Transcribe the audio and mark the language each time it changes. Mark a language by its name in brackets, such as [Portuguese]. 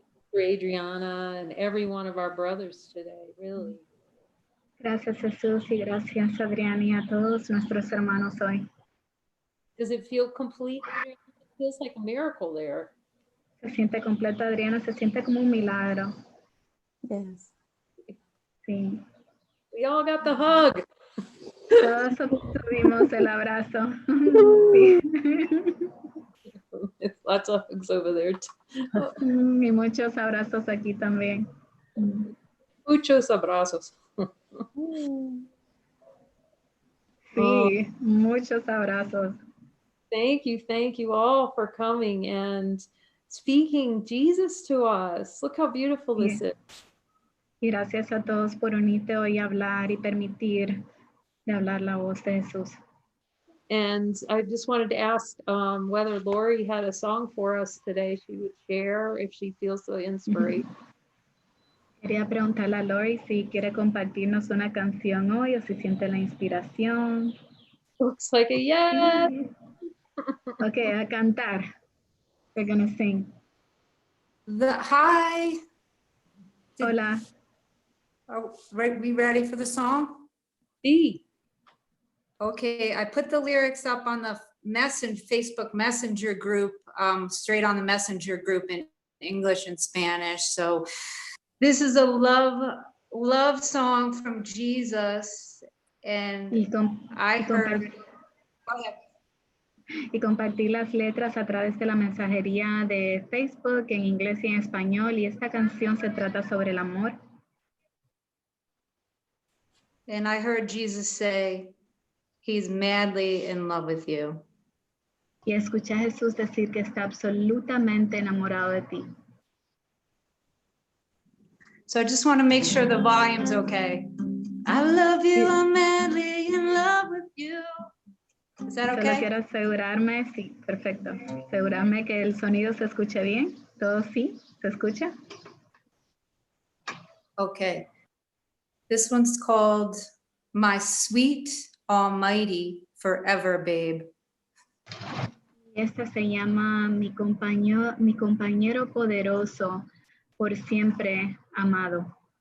[English] for Adriana and every one of our brothers today, really. [Spanish] Gracias Jesús y gracias Adriana y a todos nuestros hermanos hoy. [English] Does it feel complete? Adriana? It feels like a miracle there. [Spanish] Se siente completa Adriana, se siente como un milagro. [English] Yes. [Spanish] Sí. [English] We all got the hug. [Spanish] Todos tuvimos el abrazo. Sí. [English] Lots of hugs over there. [Spanish] Y muchos abrazos aquí también. Muchos abrazos. Sí, muchos abrazos. [English] Thank you all for coming and speaking Jesus to us. Look how beautiful this is. [Spanish] Y gracias a todos por unirte hoy a hablar y permitir de hablar la voz de Jesús. [English] And I just wanted to ask whether Lori had a song for us today she would share if she feels the inspiration. [Spanish] Quería preguntarle a Lori si quiere compartirnos una canción hoy o si siente la inspiración. [English] Looks like a yes. Okay, [Spanish] a cantar. [English] We're gonna sing. Hi. [Spanish] Hola. [English] Are we ready for the song? [Spanish] Sí. [English] Okay, I put the lyrics up on the Facebook Messenger group, straight on the Messenger group in English and Spanish. So this is a love song from Jesus, and I heard. Go ahead. [Spanish] Y compartir las letras a través de la mensajería de Facebook en inglés y en español. Y esta canción se trata sobre el amor. [English] And I heard Jesus say, he's madly in love with you. [Spanish] Y escuché a Jesús decir que está absolutamente enamorado de ti. [English] So I just want to make sure the volume's okay. I love you, I'm madly in love with you. Is that okay? [Spanish] Solo quiero asegurarme, sí, perfecto. Asegurarme que el sonido se escuche bien. ¿Todo sí? ¿Se escucha? [English] Okay. This one's called My Sweet Almighty Forever Babe. [Spanish] Esta se llama Mi compañero poderoso, por siempre amado.